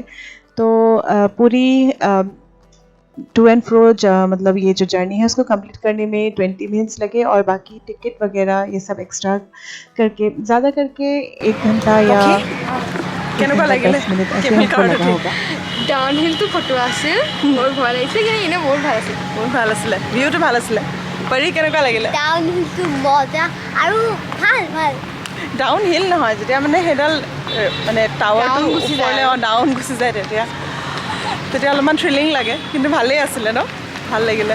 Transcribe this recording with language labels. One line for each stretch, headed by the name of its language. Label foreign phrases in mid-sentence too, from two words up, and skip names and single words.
Hindi: तो पूरी टू एंड फ्रो मतलब ये जो जर्नी है उसको कंप्लीट करने में 20 मिनट्स लगे। और बाकी टिकट वगैरह ये सब एक्स्ट्रा करके ज़्यादा करके 1 घंटा या 10 मिनट ऐसे हमको लगा होगा।
Assamese: ডাউনহিলটো ফটো আছিল, মোৰ ভয় লাগিছে, কিন্তু এনেই বহুত ভাল আছিল। বহুত ভাল আছিলে, ভিউটো ভাল আছিলে। পৰি কেনেকুৱা লাগিলে? ডাউনহিলটো মজা আৰু ভাল ভাল। ডাউন হিল নহয়, যেতিয়া মানে সেইডাল মানে টাৱাৰটো ওপৰলৈ ডাউন গুচি যায় তেতিয়া অলপমান থ্ৰিলিং লাগে, কিন্তু ভালেই আছিলে ন, ভাল লাগিলে।